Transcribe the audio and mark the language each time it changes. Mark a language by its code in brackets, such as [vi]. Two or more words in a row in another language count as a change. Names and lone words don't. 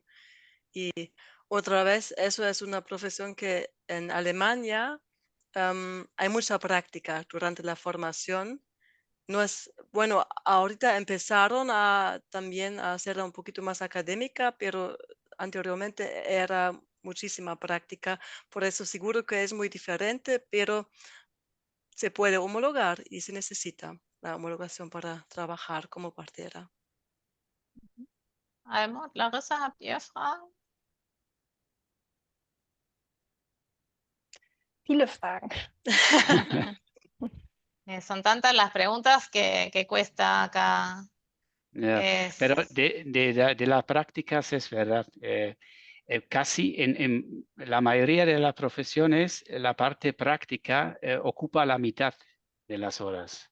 [es] Y otra vez, eso es una profesión que en Alemania hay mucha práctica durante la formación no es, bueno, ahorita empezaron también a hacerla un poquito más académica, pero anteriormente era muchísima práctica. Por eso seguro que es muy diferente, pero se puede homologar y se necesita la homologación para trabajar como partera. [de] Almut, Larissa, habt ihr Fragen? Viele Fragen. [es] Son tantas las preguntas que cuesta acá. Ya, pero de las prácticas es verdad. Casi en la mayoría de las profesiones, la parte práctica ocupa la mitad de las horas.